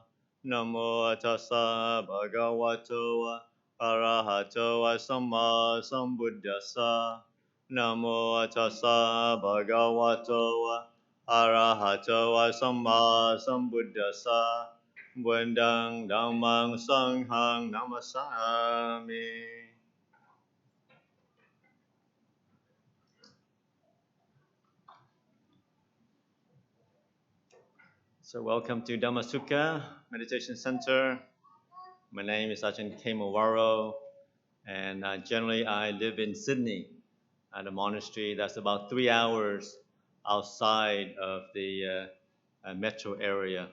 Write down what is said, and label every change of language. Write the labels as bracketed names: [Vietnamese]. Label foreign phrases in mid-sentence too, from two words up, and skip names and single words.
[Pali] Namo tassa bhagavato arahato samma sambuddhassa. Namo tassa bhagavato arahato samma sambuddhassa. Buddhang dhammang sanghang namasami. [English] So welcome to Dhammasukha Meditation Center. My name is Ajahn Kemawaro, and generally I live in Sydney at a monastery that's about 3 hours outside of the metro area.